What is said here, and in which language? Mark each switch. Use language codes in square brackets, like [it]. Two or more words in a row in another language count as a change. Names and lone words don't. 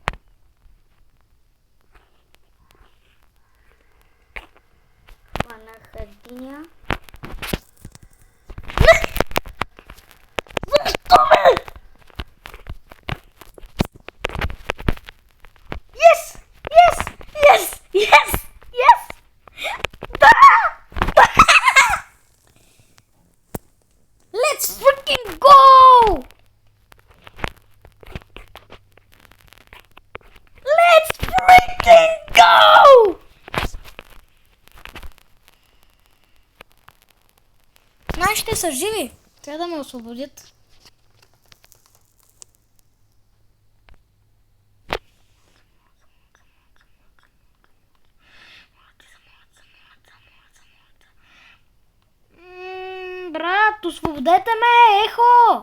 [bg] Хванах единия. Защо бе? [en] Yes! [bg] Да! [en] Let's freaking go! Let's freaking go! [bg] Нашите са живи. Трябва да ме освободят. Брат, освободете ме, ехо!